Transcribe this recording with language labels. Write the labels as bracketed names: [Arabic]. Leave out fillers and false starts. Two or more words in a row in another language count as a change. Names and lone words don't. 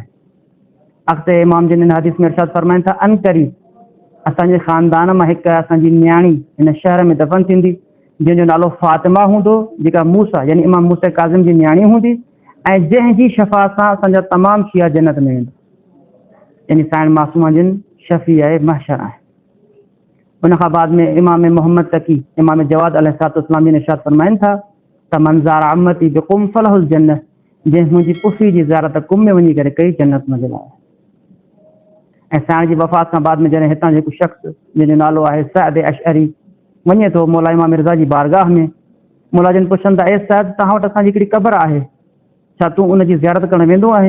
[Sindhi] अॻिते इमाम जिन हिन हदीस में इरशाद फरमाइनि था अनक़रीब असांजे ख़ानदान मां हिकु असांजी न्याणी हिन शहर में दफ़न थींदी जंहिंजो नालो फ़ातिमा हूंदो, जेका मूसा यानी इमाम मूसा काज़िम जी न्याणी हूंदी ऐं जंहिंजी शफ़ाअत सां असांजा तमामु शिया जन्नत में वेंदा, यानी साइण मासूमा जिन शफ़ी आहे महशर आहे। उन खां बाद में इमाम मोहम्मद तक़ी इमाम जवाद अलैहिस्सलाम जिन इरशाद फरमाइनि था त [Arabic] من زار عمتي بقم فله الجنة, [Sindhi] जंहिं मुंहिंजी पुफ़ी जी ज़ियारत कुम में वञी करे कई जन्नत मज़िल आहे। ऐं साइण जी वफ़ात खां बाद में जॾहिं हितां जो हिकु शख़्स जंहिंजो नालो आहे सअद अशअरी वञे थो मौला इमाम रिज़ा जी बारगाह में, मौला जिन पुछनि था ए सअद तव्हां वटि असांजी हिकिड़ी क़बर आहे, छा तूं उनजी ज़ियारत करणु वेंदो आहे?